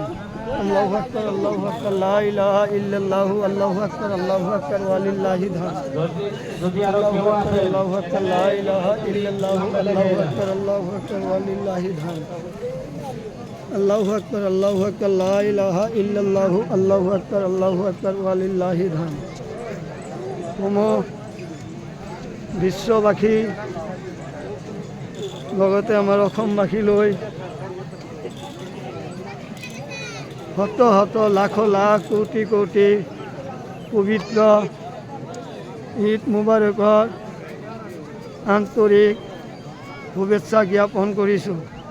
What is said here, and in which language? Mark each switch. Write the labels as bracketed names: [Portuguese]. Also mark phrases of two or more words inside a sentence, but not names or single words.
[Arabic] الله أكبر، الله أكبر، لا إله إلا الله، الله أكبر، الله أكبر، ولله الحمد. [Bangla] যদি আরো [Arabic] আল্লাহু [Bangla] কেউ [Arabic] আকবার, [Bangla] আছেন [Arabic] الله أكبر، لا إله إلا الله، الله أكبر، الله أكبر، ولله الحمد. الله أكبر، الله أكبر، لا إله إلا الله، الله أكبر، الله أكبر، ولله الحمد. [Assamese] বিশ্ববাসী লগতে আমাৰ অসমবাসী লৈ শত শত লাখ লাখ কোটি কোটি পবিত্ৰ [Arabic] عيد مبارك [Assamese] আন্তৰিক শুভেচ্ছা জ্ঞাপন কৰিছোঁ।